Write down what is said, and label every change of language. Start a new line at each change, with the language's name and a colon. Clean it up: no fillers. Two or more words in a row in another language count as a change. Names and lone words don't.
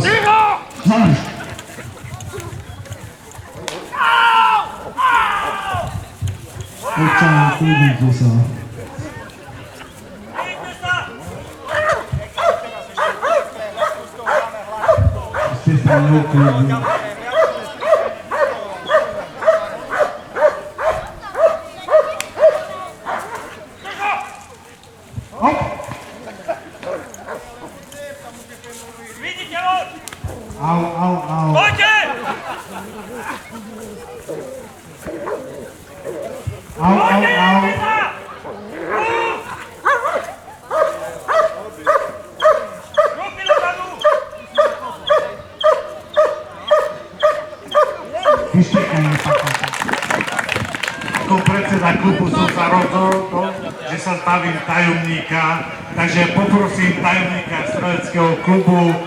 Slovak: Marš! Občan, kľudnite sa. Ste sa neukľudní. Au, au, au. Au, au, au. Vyštekanie pakáča. Ako predseda klubu som sa rozhodol, že sa zbavím tajomníka, takže poprosím tajomníka streleckého klubu.